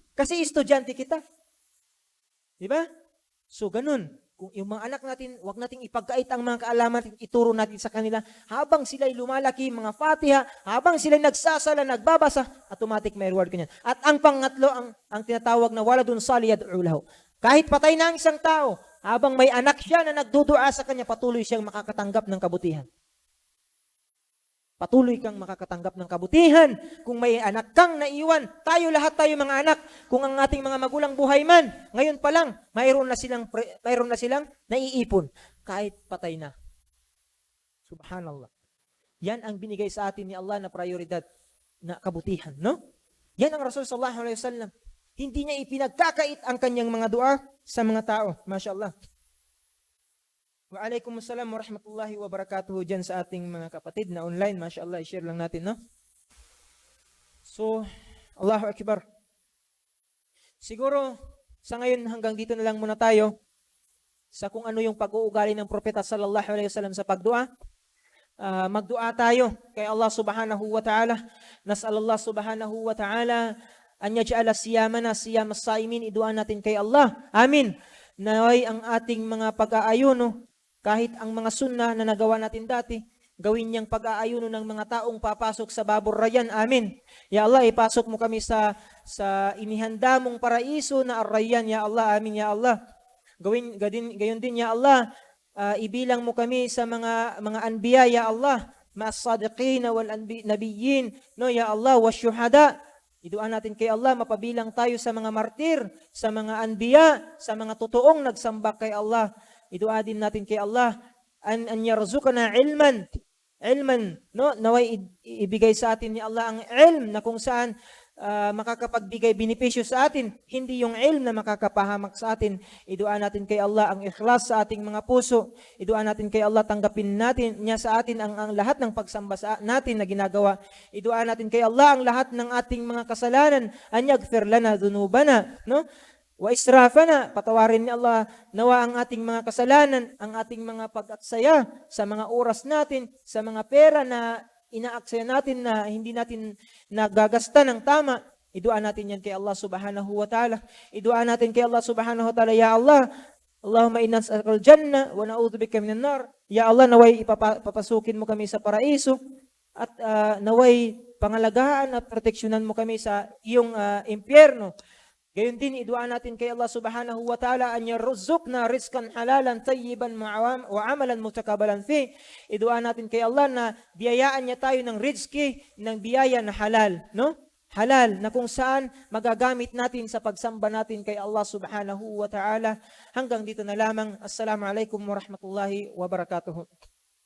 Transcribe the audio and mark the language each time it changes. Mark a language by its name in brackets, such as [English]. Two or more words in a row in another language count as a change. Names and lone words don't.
[Filipino] Kasi estudyante kita. Diba? So, ganun. Kung yung mga anak natin, wag nating ipagkait ang mga kaalaman, ituro natin sa kanila, habang sila'y lumalaki, mga Fatiha, habang sila'y nagsasala, nagbabasa, automatic may reward kanyan. At ang pangatlo, ang tinatawag na [Arabic] ولد صالح يدعو له. [Filipino] Kahit patay na ang isang tao, habang may anak siya na nagdudua sa kanya, patuloy siyang makakatanggap ng kabutihan. Patuloy kang makakatanggap ng kabutihan. Kung may anak kang naiwan, lahat tayo mga anak, kung ang ating mga magulang buhay man, ngayon pa lang, mayroon na silang naiipon, kahit patay na. Subhanallah. Yan ang binigay sa atin ni Allah na prioridad na kabutihan, no? Yan ang Rasul [Arabic] صلى الله عليه وسلم. [Filipino] Hindi niya ipinagkakait ang kanyang mga dua sa mga tao. MashaAllah. [Arabic] وعليكم السلام ورحمة الله وبركاته [Filipino] dyan sa ating mga kapatid na online. MashaAllah, i-share lang natin, no? So, [Arabic] الله أكبر. [Filipino] Siguro, sa ngayon hanggang dito na lang muna tayo sa kung ano yung pag-uugali ng Propeta [Arabic] صلى الله عليه وسلم [Filipino] sa pagdua. Magdua tayo kay Allah [Arabic] سبحانه وتعالى. نسأل الله سبحانه وتعالى أن يجعل صيامنا صيام الصائمين. [Filipino] Iduan natin kay Allah. Amin. Naway ang ating mga pag-aayuno, kahit ang mga sunnah na nagawa natin dati, gawin niyang pag-aayuno ng mga taong papasok sa Babur Rayyan. [Arabic] آمين يا الله, [Filipino] ipasok mo kami sa inihanda mong paraiso na Ar-Rayyan. [Arabic] يا الله آمين يا الله. [Filipino] Gayon din, [Arabic] يا الله, [Filipino] ibilang mo kami sa mga [Arabic] الأنبياء يا الله مع الصادقين والنبيين, no, يا الله والشهداء. [Filipino] Iduan natin kay Allah, mapabilang tayo sa mga martir, sa mga anbiya, sa mga totoong nagsamba kay Allah. Iduan din natin kay Allah, [Arabic] أن يرزقنا علما, [Filipino] no, naway ibigay sa atin ni Allah ang ilm na kung saan makakapagbigay benepisyo sa atin, hindi yung ilm na makakapahamak sa atin. Iduan natin kay Allah ang ikhlas sa ating mga puso. Iduan natin kay Allah, tanggapin natin niya sa atin ang lahat ng pagsamba natin na ginagawa. Iduan natin kay Allah ang lahat ng ating mga kasalanan, [Arabic] أن يغفر لنا ذنوبنا, no? وإسرافنا, [Filipino] patawarin ni Allah nawa ang ating mga kasalanan, ang ating mga pag-aksaya sa mga oras natin, sa mga pera na inaaksaya natin na hindi natin nagagasta ng tama. Iduan natin yan kay Allah [Arabic] سبحانه وتعالى. [Filipino] Iduan natin kay Allah [Arabic] سبحانه وتعالى يا الله, اللهم إنا نسألك الجنة ونعوذ بك من النار. يا الله, [Filipino] naway papasukin mo kami sa paraiso at naway pangalagaan at proteksyonan mo kami sa iyong impyerno. Gayon din, iduan natin kay Allah [Arabic] سبحانه وتعالى أن يرزقنا رزقا حلالا طيبا وعملا متقبلا في. [Filipino] Iduan natin kay Allah na biyayaan niya tayo ng rizki, ng biyaya na halal, no? Halal na kung saan magagamit natin sa pagsamba natin kay Allah [Arabic] سبحانه وتعالى. [Filipino] Hanggang dito na lamang. [Arabic] السلام عليكم ورحمة الله وبركاته.